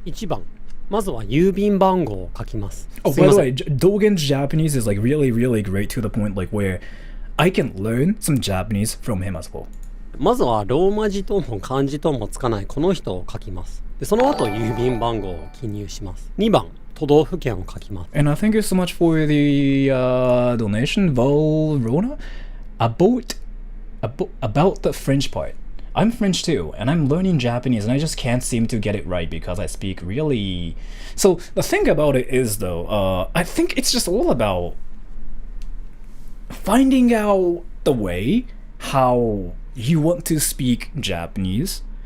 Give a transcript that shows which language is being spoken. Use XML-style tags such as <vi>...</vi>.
<ja>1番まずは郵便番号を書きます。</ja> <en>Oh, by the way, Dogen's Japanese is like really, really great to the point like where I can learn some Japanese from him as well.</en> <ja>まずはローマ字とも漢字ともつかないこの人を書きます。でその後郵便番号を記入します。2番都道府県を書きます。</ja> <en>And I thank you so much for the donation, Valrona, about the French part. I'm French too, and I'm learning Japanese, and I just can't seem to get it right because I speak really... So the thing about it is though, I think it's just all about finding out the way how you want to speak Japanese.</en>